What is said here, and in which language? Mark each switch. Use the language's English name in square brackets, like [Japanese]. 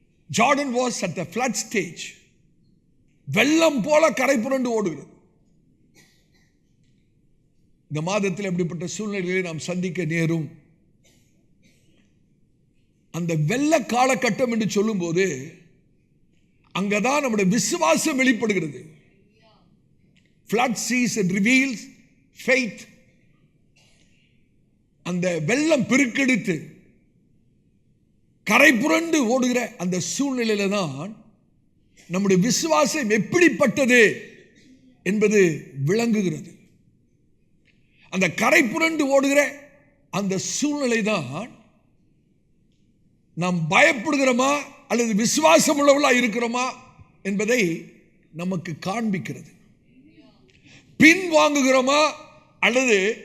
[English] Jordan was at the flood stage. [Tamil] வெள்ளம் போல கரை புரண்டு ஓடுகிறது. இந்த மாதத்தில் எப்படிப்பட்ட சூழ்நிலைகளை நாம் சந்திக்க நேரும். அந்த வெள்ள காலகட்டம் என்று சொல்லும் போது அங்கதான் நம்முடைய விசுவாசம் வெளிப்படுகிறது. [English] flood season reveals faith. [Tamil] அந்த வெள்ளம் பெருக்கெடுத்து கரை புரண்டு ஓடுகிற அந்த சூழ்நிலையில தான் நம்முடைய விசுவாசம் எப்படிப்பட்டது என்பது விளங்குகிறது. அந்த கரை புரண்டு ஓடுகிற அந்த சூழ்நிலை தான் நாம் பயப்படுகிறோமா அல்லது விசுவாசம் உள்ளவர்களா இருக்கிறோமா என்பதை நமக்கு காண்பிக்கிறது. பின் வாங்குகிறோமா அல்லது